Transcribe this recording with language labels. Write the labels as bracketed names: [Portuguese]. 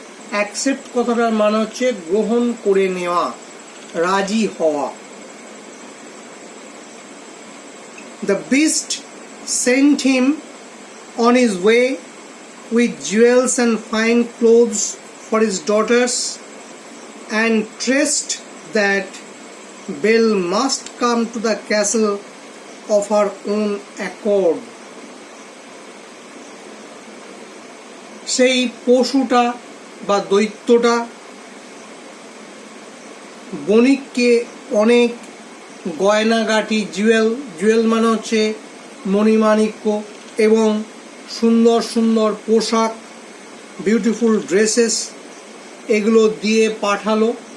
[Bangla] Accept কথাটার মানে হচ্ছে গ্রহণ করে নেওয়া, রাজি হওয়া। [English] The beast sent him on his way with jewels and fine clothes for his daughters, and trusted that Belle must come to the castle of her own accord. [Bangla] সেই পশুটা বা দৈত্যটা বণিককে অনেক গয়নাগাটি, জুয়েল মানে হচ্ছে মণিমাণিক্য, এবং সুন্দর সুন্দর পোশাক, [English] beautiful dresses, [Bangla] এগুলো দিয়ে পাঠালো।